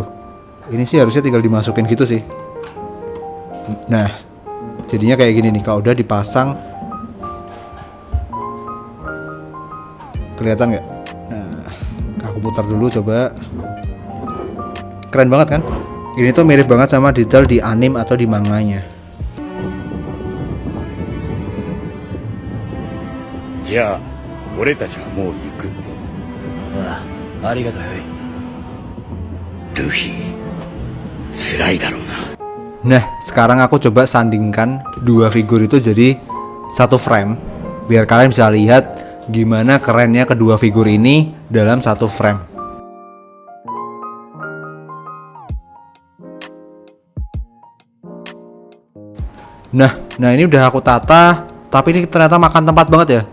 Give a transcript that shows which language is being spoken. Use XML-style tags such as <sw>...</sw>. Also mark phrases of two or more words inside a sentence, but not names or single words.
<id>Ini sih harusnya tinggal dimasukin gitu sih. Nah, jadinya kayak gini nih. Kalau udah dipasang, kelihatan nggak? Nah, aku putar dulu coba. Keren banget kan? Ini tuh mirip banget sama detail di anime atau di manganya.</id> <ja>じゃあ俺たちはもう行く。ああ、ありがとうよ。ルフィ辛いだろうな。</ja> <id>Nah, sekarang aku coba sandingkan dua figur itu jadi satu frame, biar kalian bisa lihat gimana kerennya kedua figur ini dalam satu frame. Nah ini udah aku tata, tapi ini ternyata makan tempat banget ya.</id>